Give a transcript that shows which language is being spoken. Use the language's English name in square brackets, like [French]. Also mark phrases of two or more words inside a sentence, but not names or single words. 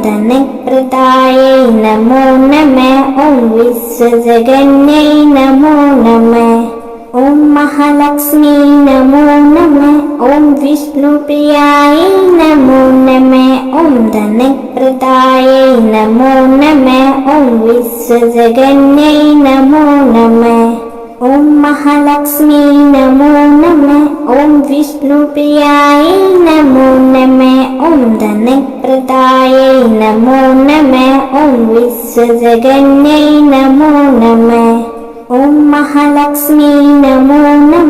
[Sanskrit] धनप्रदायै नमो नमः ॐ विश्वजगन्यै नमो नमः ॐ महालक्ष्मी नमो नमः ॐ विष्णुप्रियायै नमो नमः ॐ धनप्रदायै नमो नमः ॐ विश्वजगन्यै नमो नमः ഓം മഹാലക്ഷ്മി നമോ നമ. ഓം വിഷ്ണുപ്രിയായൈ നമോ നമ. ഓം ധനപ്രദായൈ നമോ നമ. ഓം വിശ്വജഗന്യൈ നമോ നമ. ഓം മഹാലക്ഷ്മി നമോ നമ.